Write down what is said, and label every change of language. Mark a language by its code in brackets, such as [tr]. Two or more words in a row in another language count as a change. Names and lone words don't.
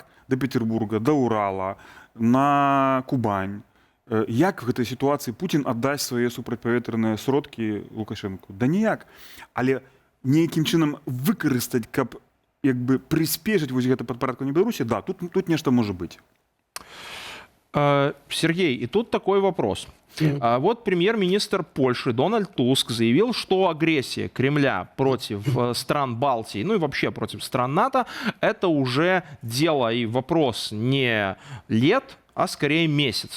[be] Да Петербурга, да Урала, на Кубань. Як в гэтай сітуацыі Путін аддасць свае супрацьпаветраныя сродкі Лукашенку? Да ніяк. Але нейкім чынам выкарыстаць, каб як бы прыспешыць вось гэта падпарадкаванне Беларусі, да, тут нешта можа быць. [ru] Сергей, и тут такой вопрос. Вот премьер-министр Польши Дональд Туск заявил, что агрессия Кремля против стран Балтии, ну и вообще против стран НАТО, это уже дело и вопрос не лет, а скорее месяцев.